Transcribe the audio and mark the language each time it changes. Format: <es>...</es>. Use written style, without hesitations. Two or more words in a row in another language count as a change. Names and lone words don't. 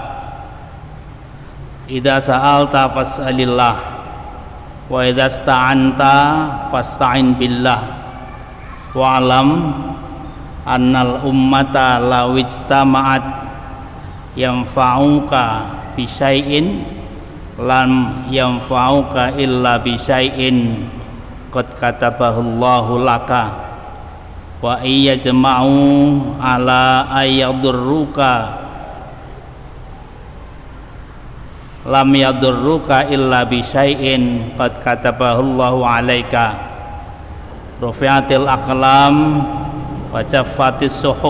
<ar>إذا سألت فاسأل الله وإذا استعنت فاستعن بالله واعلم أن الأمة لو اجتمعت ينفعك بشيء لم ينفعك إلا بشيء قد كتبه الله لك وإن يجمعوا على أن يضرك لم يضرك إلا بشيء قد كتبه الله عليك رفعت الأقلام وجفت الصحف.</ar>